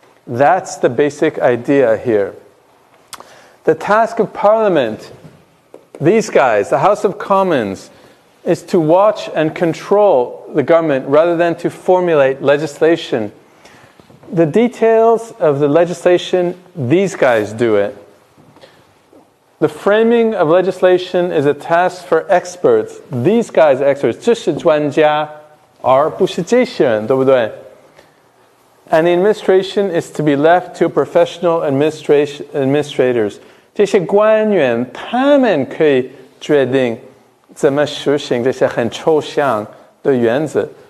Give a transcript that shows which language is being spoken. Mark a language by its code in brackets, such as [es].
[en] That's the basic idea here. The task of Parliament, these guys, the House of Commons, is to watch and control the government rather than to formulate legislation. The details of the legislation, these guys do it. The framing of legislation is a task for experts. These guys are experts. [zh] 这是专家，而不是这些人，对不对？ [en] And the administration is to be left to professional administrators. [zh] 这些官员，他们可以决定怎么实行这些很抽象的原则。